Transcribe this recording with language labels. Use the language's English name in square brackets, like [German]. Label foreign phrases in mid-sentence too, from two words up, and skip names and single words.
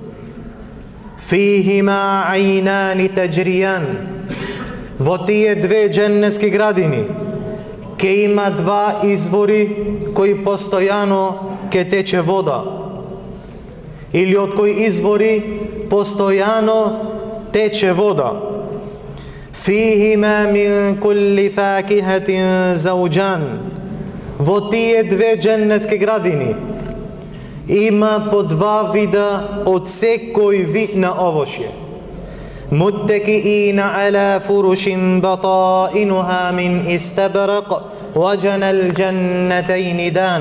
[Arabic] فيهما عينان تجريان. [Macedonian] Во тие две дженнетски градини ќе има два извори кои постојано ќе тече вода, или од кои извори постојано тече вода. [Arabic] فيهما من كل فاكهة زوجان. [Macedonian] Во тие две дженнетски градини има по два вида од секој вид на овошје. [Arabic] متكئين على فرش بطائنها من إستبرق وجنى الجنتين دان.